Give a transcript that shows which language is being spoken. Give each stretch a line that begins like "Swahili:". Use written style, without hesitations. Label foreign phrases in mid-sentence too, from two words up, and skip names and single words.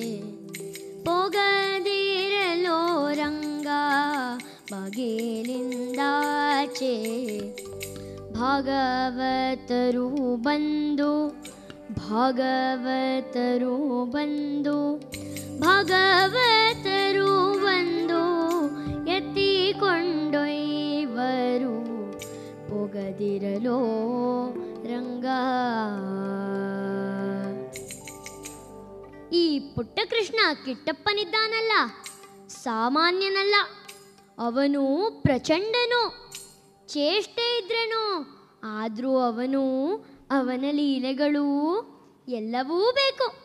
Kannada: ಪೊಗದಿರಲೋ ರಂಗ ಬಗೆಲಿಂದಾಚೆ ಭಾಗವತರು ಬಂದು ಭಾಗವತರು ಬಂದು ಭಾಗವತರು ಬಂದು ಎತ್ತಿಕೊಂಡೊಯ್ವರು ಪೊಗದಿರಲೋ ರಂಗ. ಈ ಪುಟ್ಟ ಕೃಷ್ಣ ಕಿಟ್ಟಪ್ಪನಿದ್ದಾನಲ್ಲ, ಸಾಮಾನ್ಯನಲ್ಲ. ಅವನು ಪ್ರಚಂಡನು, ಚೇಷ್ಟೆ ಇದ್ರನು. ಆದರೂ ಅವನ ಲೀಲೆಗಳು ಎಲ್ಲವೂ ಬೇಕು.